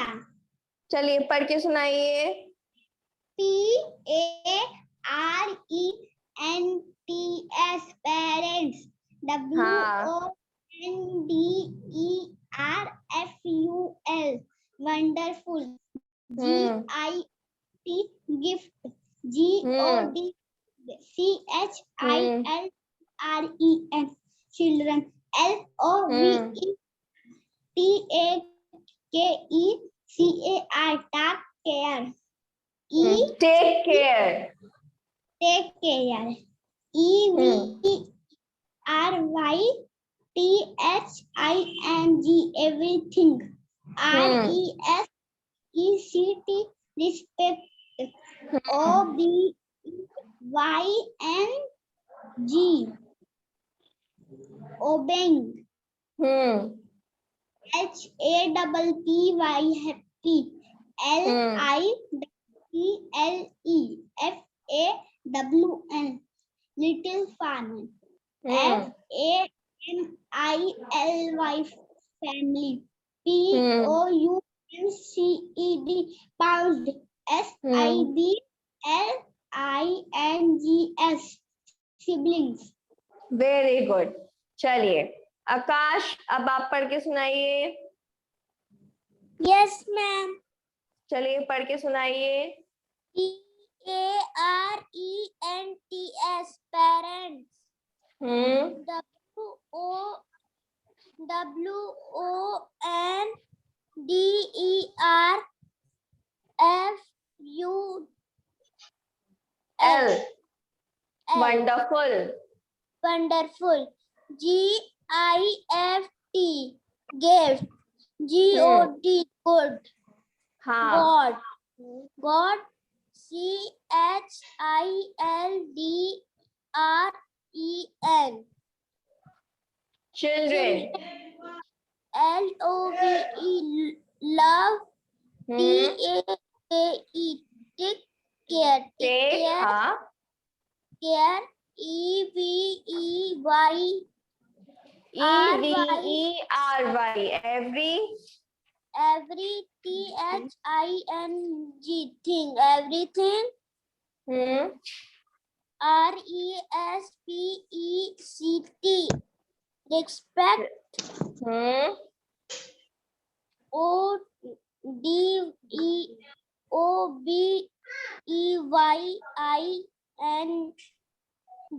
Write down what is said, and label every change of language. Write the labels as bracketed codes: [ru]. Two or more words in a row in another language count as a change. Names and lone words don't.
[hi] चलिए पढ़ के सुनाइए। [en] PARENTS N-T-S, parents. [hi] हाँ [en] W-O-N-D-E-R-F-U-L, wonderful. G-I-T, gift. G-O-D, C-H-I-L-R-E-N, children. L-O-V-E-T-A-K-E-C-A-R, tak, care. take care. Take care. E-V-R-Y-T-H-I-N-G, everything. R-E-S-E-C-T, respect. O-B-Y-N-G, obeying. H-A-P-P-Y, happy. L-I-T-L-E-F-A-W-N, little fun. F-A-M-I-L-Y, family. P-O-U-N-C-E-D, pound. S-I-B-L-I-N-G-S, siblings. very good. [hi] चलिए आकाश, अब आप पढ़ के सुनाइए. [en] Yes, ma'am. [hi] चलिए पढ़ के सुनाइए. [en] P-A-R-E-N-T-S, parents. W-O-W-N-D-E-R-F-U-L, वंडरफुल. wonderful. G-I-F-T, gift. G-O-D, good. [hi] हाँ [en] God. God. C-H-I-L-D-R-E-N, चिल्ड्रेन. L-O-V-E, love. T-A-K-E, take care. [hi] टेक. हाँ [en] Care. E-V-E-Y, E-V-E-R-Y, every. every. T-H-I-N-G, thing, everything. R-E-S-P-E-C-T, respect. O-D-O-B-E-Y-I-N-G,